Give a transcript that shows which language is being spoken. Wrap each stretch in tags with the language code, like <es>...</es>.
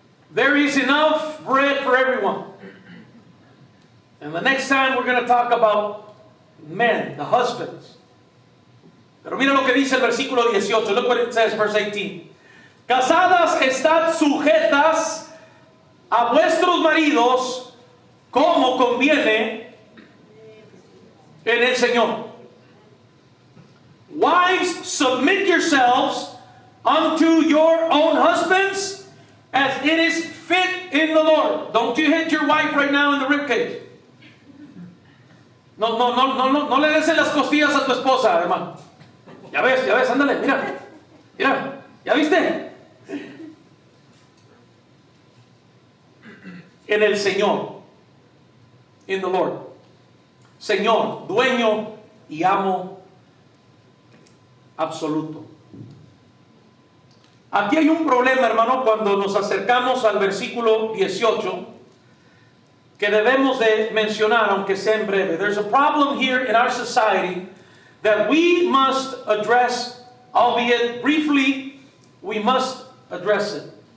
<en>There is enough bread for everyone. And the next time we're going to talk about men, the husbands.</en> <es>Pero mira lo que dice el versículo 18.</es> <en>Look what it says, verse 18.</en> <es>Casadas, estad sujetas a vuestros maridos como conviene en el Señor.</es> <en>Wives, submit yourselves unto your own husbands as it is fit in the Lord. Don't you hit your wife right now in the ribcage.</en> <es>No le des en las costillas a tu esposa, hermano. Ya ves, ándale, mira, ¿ya viste? En el Señor,</es> <en>in the Lord.</en> <es>Señor, dueño y amo absoluto. Aquí hay un problema, hermano, cuando nos acercamos al versículo 18, que debemos de mencionar, aunque sea en breve.</es> <en>There's a problem here in our society that we must address, albeit briefly, we must address it.</en>